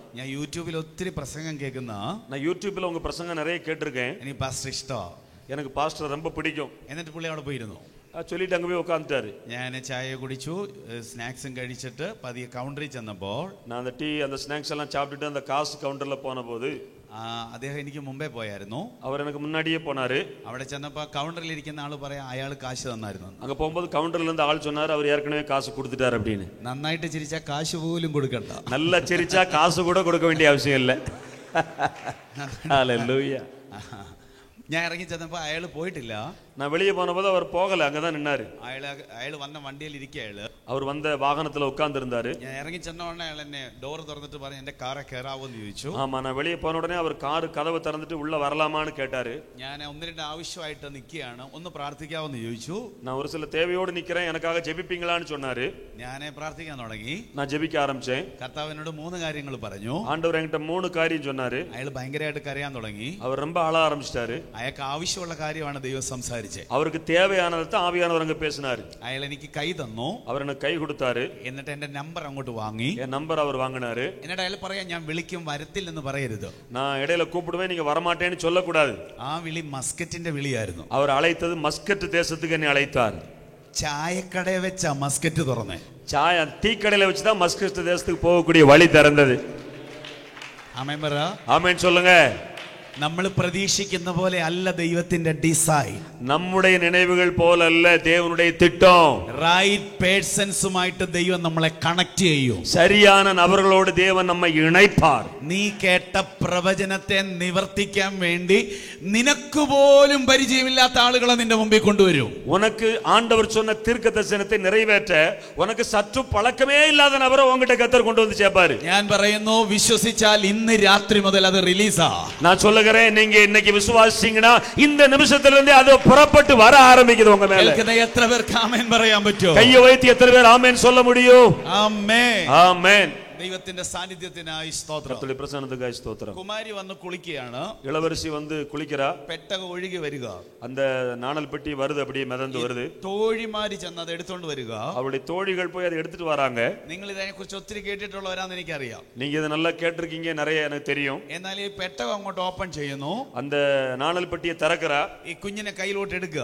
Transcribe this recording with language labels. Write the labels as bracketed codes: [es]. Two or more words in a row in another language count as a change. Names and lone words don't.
[ml] ഞാൻ യൂട്യൂബിൽ ഒത്തിരി പ്രസംഗം കേൾക്കുന്ന, [ta] நான் யூடியூப்ல உங்க பிரசங்கம் நிறைய கேட்டிருக்கேன். [ml] എനിക്ക് പാസ്റ്റർ ഇഷ്ടമാ. [ta] எனக்கு பாஸ்டர் ரொம்ப பிடிக்கும். [ml] എന്നിട്ട് പുള്ളി അവിടെ പോയിരുന്നു. [ta] சொல்லிட்டு அங்க போய் உட்காந்துட்டாரு. [ml] ഞാൻ ചായ കുടിച്ചു, സ്നാക്സും കഴിച്ചിട്ട് പതിയെ കൗണ്ടറിൽ ചെന്നപ്പോൾ, [ta] நான் அந்த டீ அந்த ஸ்நாக்ஸ் எல்லாம் சாப்பிட்டுட்டு அந்த காசு கவுண்டர்ல போன போது, [ml] അദ്ദേഹം എനിക്ക് മുമ്പേ പോയായിരുന്നു. [ta] அவர் எனக்கு முன்னாடியே போனாரு. [ml] അവിടെ ചെന്നപ്പോ കൗണ്ടറിൽ ഇരിക്കുന്ന ആള് പറയാം, അയാൾ കാശ് തന്നായിരുന്നു. [ta] அங்க போகும்போது கவுண்டர்ல இருந்து ஆள் சொன்னாரு, அவர் ஏற்கனவே காசு கொடுத்துட்டாரு அப்படின்னு. [ml] നന്നായിട്ട് ചിരിച്ചാൽ കാശ് പോലും കൊടുക്കണ്ട. [ta] நல்லா சிரிச்சா காசு கூட கொடுக்க வேண்டிய அவசியம் இல்லை. ஹல்லேலூயா. [ml] ഞാൻ ഇറങ്ങി ചെന്നപ്പോ അയാൾ പോയിട്ടില്ല. [ta] நான் வெளியே போனபோது அவர் போகல, அங்கதான் நின்னாரு. [ml] അയാൾ വന്ന വണ്ടിയിൽ ഇരിക്കുക. [ta] அவர் வந்த வாகனத்துல உட்கார்ந்து இருந்தாரு. [ml] ഞാൻ ഇറങ്ങി ചെന്ന ഉടനെ അയാൾ എന്നെ ഡോർ തുറന്നിട്ട് പറഞ്ഞു, എന്റെ കാറെ കയറാവോന്ന് ചോദിച്ചു. [ta] ஆமா நான் வெளியே போன உடனே அவர் கார் கதவை திறந்துட்டு உள்ள வரலாமான்னு கேட்டாரு. [ml] ഞാൻ 1-2 ആവശ്യമായിട്ട് നിൽക്കുകയാണ്, ഒന്ന് പ്രാർത്ഥിക്കാവോന്ന് ചോദിച്ചു. [ta] நான் ஒரு சில தேவையோடு நிக்கிறேன், எனக்காக ஜெபிப்பீங்களான்னு சொன்னாரு. [ml] ഞാൻ പ്രാർത്ഥിക്കാൻ തുടങ്ങി. [ta] நான் ஜெபிக்க ஆரம்பிச்சேன். [ml] കർത്താവ് എന്നോട് 3 കാര്യങ്ങൾ പറഞ്ഞു. [ta] ஆண்டவர் என்கிட்ட 3 காரியம் சொன்னாரு. [ml] അയാൾ ഭയങ്കരമായിട്ട് കരയാൻ തുടങ്ങി. [ta] அவர் ரொம்ப அழ ஆரம்பிச்சிட்டாரு. [ml] അയാൾക്ക് ആവശ്യമുള്ള കാര്യമാണ് ദൈവം സംസാരിച്ചത്. [ta] அவருக்கு தேவையானதை தான் ஆவியானவர் அங்க பேசினாரு. [ml] അയാൾ എനിക്ക് കൈ തന്നു. [ta] அவர் எனக்கு கை கொடுத்தாரு. [ml] എന്നിട്ട് എന്റെ നമ്പർ അങ്ങോട്ട് വാങ്ങി. [ta] என் நம்பர் அவர் வாங்கினாரு. [ml] എന്നിട്ട് അയാൾ പറയാ, ഞാൻ വിളിക്കും വരത്തില്ലെന്ന് പറയരുത്. [ta] நான் இடையில கூப்பிடுவேன், நீங்க வரமாட்டேன்னு சொல்லக்கூடாது. [ml] ആ വിളി മസ്കറ്റിന്റെ വിളിയായിരുന്നു. [ta] அவர் அழைத்தது மஸ்கட் தேசத்துக்கு என்னை அழைத்தார். [ml] ചായക്കടയെ വെച്ചാ മസ്കറ്റ് തുറന്നേ. [ta] சாய டீ கடையில வச்சுதான் மஸ்கட் தேசத்துக்கு போகக்கூடிய வழி திறந்தது. [ml] ആമേൻ പറ. [ta] ஆமென் சொல்லுங்க. [ml] നമ്മൾ പ്രതീക്ഷിക്കുന്ന പോലെ അല്ല ദൈവത്തിന്റെ ഡിസൈൻ. [ta] நம்முடைய நினைவுகள் போல அல்ல தேவனுடைய திட்டம். [ml] റൈറ്റ് പേഴ്സൺസുമായിട്ട് ദൈവം നമ്മളെ കണക്ട് ചെയ്യും. [ta] சரியான நபர்களோடு தேவன் நம்மை இணைப்பார். [ml] നീ കേട്ട പ്രവചനത്തെ നിവർത്തിക്കാൻ വേണ്ടി നിനക്ക് പോലും പരിചയമില്ലാത്ത ആളുകളെ നിന്റെ മുമ്പിൽ കൊണ്ടുവരും. [ta] உனக்கு ஆண்டவர் சொன்ன தீர்க்கதரிசனத்தை நிறைவேற்ற உனக்கு சற்று பழக்கமே இல்லாத நபரை உன்கிட்ட கர்த்தர் கொண்டு வந்து சேர்ப்பாரு. [ml] ഞാൻ പറയുന്നു, വിശ്വസിച്ചാൽ ഇന്ന് രാത്രി മുതൽ അത് റിലീസാ. [ta] நான் சொல்லுகிறேன், நீங்க இன்னைக்கு விசுவாசிச்சீங்கன்னா இந்த நிமிஷத்துல இருந்து அது புறப்பட்டு வர ஆரம்பிக்குது உங்க மேல. [ml] എത്ര പേർക്ക് ആമേൻ പറയാൻ പറ്റുമോ? [ta] கையை வைத்து எத்தனை பேர் ஆமென் சொல்ல முடியும்? [ml] ആമേൻ. [ta] ஆமென். [ml] ദൈവത്തിന്റെ സാന്നിധ്യത്തിനായി സ്തോത്രം. [ta] கர்த்தருடைய பிரசன்னத்துக்காய் ஸ்தோத்திரம். [ml] കുമാരി വന്ന് കുളിക്കുകയാണ്. [ta] இளவரசி வந்து குளிக்கிறா. [ml] പെട്ടക ഒഴുകി വരിക. [ta] அந்த நாணல் பெட்டி வருது, அப்படியே மிதந்து வருது. [ml] തോഴിമാരി ചെന്ന് അത് എടുത്തോണ്ട് വരിക. [ta] அவருடைய தோழிகள் போய் அதை எடுத்துட்டு வராங்க. [ml] നിങ്ങൾ ഇതിനെ കുറിച്ച് ഒത്തിരി കേട്ടിട്ടുള്ളവരാന്ന് എനിക്കറിയാം. [ta] நீங்க இதை நல்லா கேட்டிருக்கீங்க, நிறைய எனக்கு தெரியும். [ml] എന്നാൽ ഈ പെട്ടകം അങ്ങോട്ട് ഓപ്പൺ ചെയ്യുന്നു. [ta] அந்த நாணல் பெட்டியை திறக்கிறா. [ml] ഈ കുഞ്ഞിനെ കയ്യിലോട്ട് എടുക്കുക.